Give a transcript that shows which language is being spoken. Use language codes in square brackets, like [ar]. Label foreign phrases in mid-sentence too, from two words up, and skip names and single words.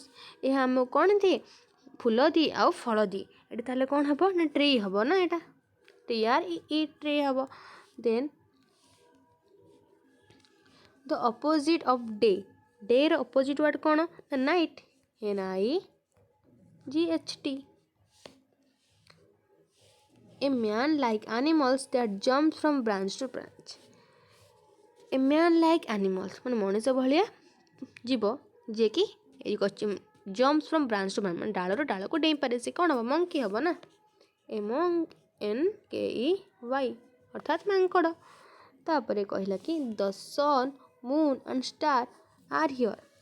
[or] ଏହା ଆମକୁ କ'ଣ ଦିଏ, ଫୁଲ ଦିଏ ଆଉ ଫଳ ଦିଏ। ଏଠି ତାହେଲେ କ'ଣ ହେବ ନା ଟ୍ରି ହେବ ନା, ଏଇଟା ଟ୍ରି ହେବ। [en] then the opposite of day opposite word [or] କ'ଣ ନା [en] ନାଇଟ୍, NIGHT। A man like animals that jump from branch to branch। A man like animals [or] ମାନେ ମଣିଷ ଭଳିଆ ଯିବ ଯିଏକି [en] jumps from branch to branch, [or] ମାନେ ଡାଳରୁ ଡାଳକୁ ଡେଇଁପାରେ। ସେ କ'ଣ ହେବ ମଙ୍କି ହେବ ନା, MONKEY ଅର୍ଥାତ୍ ମାଙ୍କଡ଼। ତାପରେ କହିଲା କି [en] the sun moon and star are here.